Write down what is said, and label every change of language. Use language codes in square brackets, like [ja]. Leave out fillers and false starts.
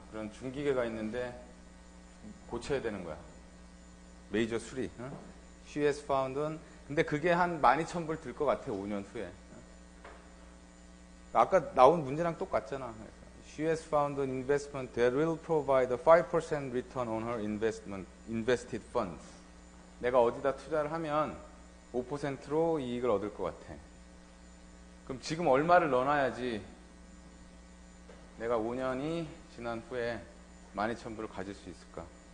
[ko] 그런 중기계가 있는데 고쳐야 되는 거야. 메이저 수리. 응? She has found 근데 그게 한 12,000불 들 것 같아 5년 후에. 아까 나온 문제랑 똑같잖아. [en] She has found an investment that will provide a 5% return on her invested funds. [ko] 내가 어디다 투자를 하면 5%로 이익을 얻을 것 같아. 그럼 지금 얼마를 넣어놔야지 내가 5년이 지난 후에 12,000불을 가질 수 있을까?